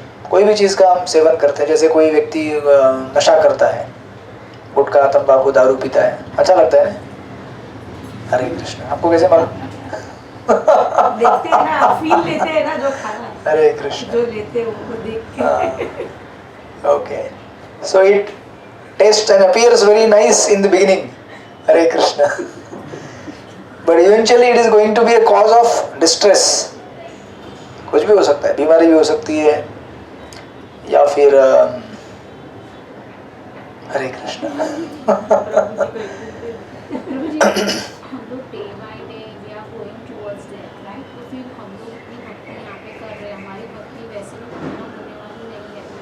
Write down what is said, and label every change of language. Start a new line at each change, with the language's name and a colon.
Hindi: कोई भी चीज़ का हम सेवन करते हैं, जैसे कोई व्यक्ति नशा करता है, गुटखा, तंबाकू, दारू पीता है, अच्छा लगता है ना? हरे कृष्ण। आपको कैसे मालूम? देखते हैं ना, फील लेते हैं ना जो खाना, हरे कृष्ण, जो लेते हैं उनको देख के।
English: Okay, so it tastes and appears very nice in the beginning, Hare Krishna, but eventually it is going to be a cause of distress।
Hindi: कुछ भी हो सकता है, बीमारी भी हो सकती है, या फिर हरे कृष्ण। प्रभु जी, हम लोग
English: Day by day we are going towards that, right?
Hindi: तो फिर हम लोग अपनी भक्ति यहाँ पे कर रहे हैं, हमारी भक्ति वैसे में खत्म होने वाली नहीं है।